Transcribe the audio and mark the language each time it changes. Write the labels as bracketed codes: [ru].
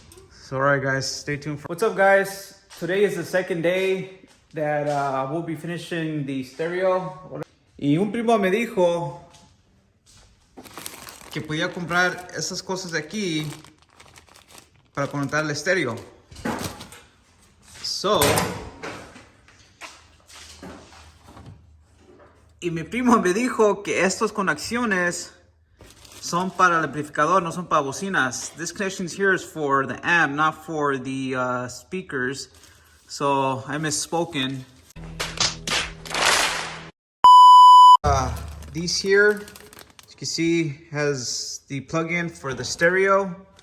[en] So alright, guys, stay tuned. What's up, guys? Today is the second day that we'll be finishing the stereo. [es] Y un primo me dijo que podía comprar esas cosas de aquí para conectar el estéreo. So, y mi primo me dijo que estas conexiones son para el amplificador, no son para bocinas. [en] This connection here is for the amp, not for the speakers. So I misspoken. These here, as you can see, has the plug-in for the stereo.